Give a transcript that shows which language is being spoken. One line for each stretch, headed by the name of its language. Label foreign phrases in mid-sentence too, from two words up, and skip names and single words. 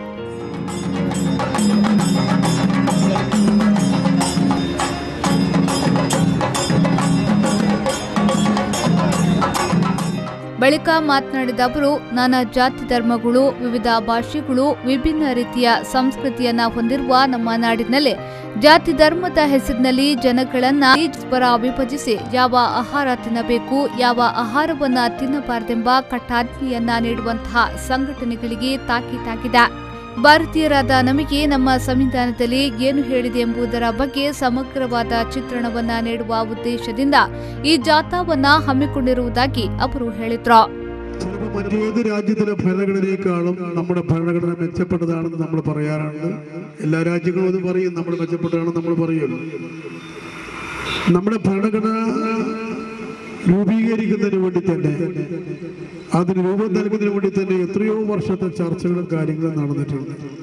Kannada: ಬಳಿಕ ಮಾತನಾಡಿದ ಅವರು ನಾನಾ ಜಾತಿ ಧರ್ಮಗಳು, ವಿವಿಧ ಭಾಷೆಗಳು, ವಿಭಿನ್ನ ರೀತಿಯ ಸಂಸ್ಕೃತಿಯನ್ನ ಹೊಂದಿರುವ ನಮ್ಮ ನಾಡಿನಲ್ಲಿ ಜಾತಿ ಧರ್ಮದ ಹೆಸರಿನಲ್ಲಿ ಜನಗಳನ್ನ ಪರ ವಿಭಜಿಸಿ ಯಾವ ಆಹಾರ ತಿನ್ನಬೇಕು, ಯಾವ ಆಹಾರವನ್ನ ತಿನ್ನಬಾರದೆಂಬ ಕಟ್ಟಾಜ್ಞೆಯನ್ನ ನೀಡುವಂತಹ ಸಂಘಟನೆಗಳಿಗೆ ತಾಕೀತಾಗಿದೆ. ಭಾರತೀಯರಾದ ನಮಗೆ ನಮ್ಮ ಸಂವಿಧಾನದಲ್ಲಿ ಏನು ಹೇಳಿದೆ ಎಂಬುದರ ಬಗ್ಗೆ ಸಮಗ್ರವಾದ ಚಿತ್ರಣವನ್ನ ನೀಡುವ ಉದ್ದೇಶದಿಂದ ഈ ಜಾಥಾವನ್ನ ಹಮ್ಮಿಕೊಂಡಿರುವುದಾಗಿ ಅವರು ಹೇಳಿದರು.
Malayalam: മറ്റേത് രാജ്യത്തിലെ ഭരണഘടനയെക്കാളും നമ്മുടെ ഭരണഘടന മെച്ചപ്പെട്ടതാണെന്ന് നമ്മൾ പറയാറുണ്ട്. എല്ലാ രാജ്യങ്ങളും അത് പറയും, നമ്മൾ മെച്ചപ്പെട്ടതാണെന്ന് നമ്മൾ പറയുള്ളൂ. നമ്മുടെ ഭരണഘടന രൂപീകരിക്കുന്നതിന് വേണ്ടി തന്നെ, അതിന് രൂപം നൽകുന്നതിന് വേണ്ടി തന്നെ എത്രയോ വർഷത്തെ ചർച്ചകളും കാര്യങ്ങളും നടന്നിട്ടുണ്ട്.